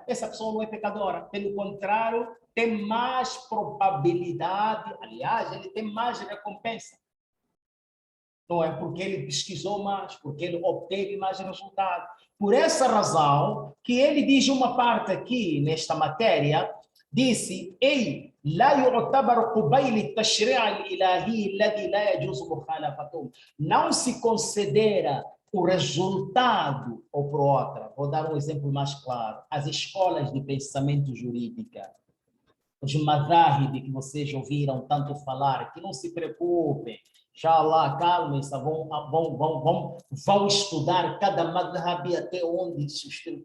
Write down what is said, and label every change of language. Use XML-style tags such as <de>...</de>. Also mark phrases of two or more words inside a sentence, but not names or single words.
<pt>Essa pessoa não é pecadora. Pelo contrário, tem mais probabilidade, aliás, ele tem mais recompensa. Não é porque ele pesquisou mais, porque ele obteve mais resultados. Por essa razão que ele diz uma parte aqui nesta matéria, disse: "Ei,</pt> <ar>لا يعتبر قبيل التشريع الإلهي الذي لا يجوز مخالفته".</ar> <pt>Não se considera o resultado, ou por outra, vou dar um exemplo mais claro, as escolas de pensamento jurídica, os madhahib que vocês ouviram tanto falar, que não se preocupem, inshallah, calmem-se, vão estudar cada madhhab até onde se estuda.</pt>